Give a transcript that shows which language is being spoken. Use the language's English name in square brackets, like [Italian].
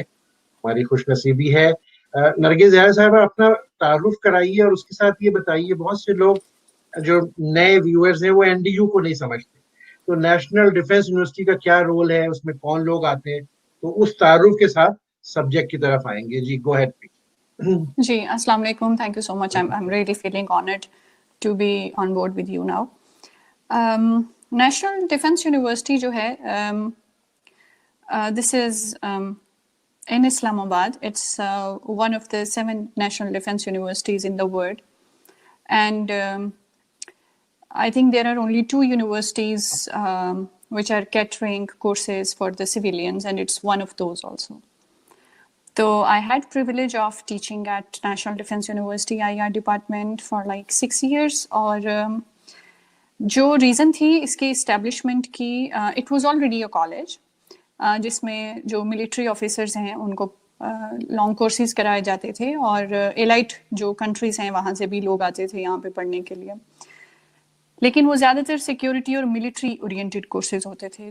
[Urdu] ہماری خوش نصیبی ہے. نرگس زہرا صاحبہ اپنا تعارف کرائیے اور اس کے ساتھ یہ بتائیے, بہت سے لوگ جو نئے ویورز ہیں وہ NDU کو نہیں سمجھتے, تو نیشنل ڈیفنس یونیورسٹی کا کیا رول ہے, اس میں کون لوگ آتے ہیں, تو اس تعارف کے ساتھ سبجیکٹ کی طرف آئیں گے. [English] جی go ahead please. [Urdu] جی السلام علیکم, [English] Thank you so much. I'm really feeling honored to be on board with you now. [Urdu] National defence university جو ہے, [English] this is in Islamabad. It's one of the 7 national defense universities in the world, and I think there are only 2 universities which are catering courses for the civilians, and it's one of those also. So I had privilege of teaching at National Defense University IR department for like 6 years. [Urdu] اور جو reason تھی اس کی establishment کی, [English] it was already a college [Urdu] جس میں جو military officers ہیں ان کو لانگ کورسز کرائے جاتے تھے, اور ایلائٹ جو کنٹریز ہیں وہاں سے بھی لوگ آتے تھے یہاں پہ پڑھنے کے لیے, لیکن وہ زیادہ تر سیکیورٹی اور ملٹری اورینٹیڈ کورسز ہوتے تھے.